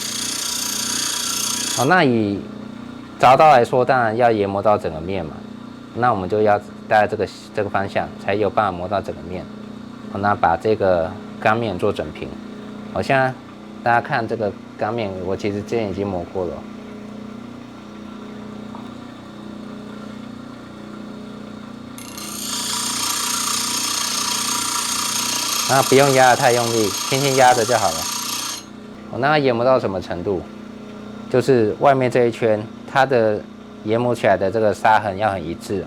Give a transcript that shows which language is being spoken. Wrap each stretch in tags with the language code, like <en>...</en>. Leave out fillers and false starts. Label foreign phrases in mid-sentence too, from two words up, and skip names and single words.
<zh>那以鑿刀來說，當然要研磨到整個面嘛。那我們就要带這個方向，才有辦法磨到整個面。那把這個鋼面做整平。現在大家看這個鋼面，我其實之前已經磨過了。那不用压得太用力，輕輕壓着就好了。那研磨到什麼程度？就是外面這一圈，它的研磨起來的這個砂痕要很一致。</zh>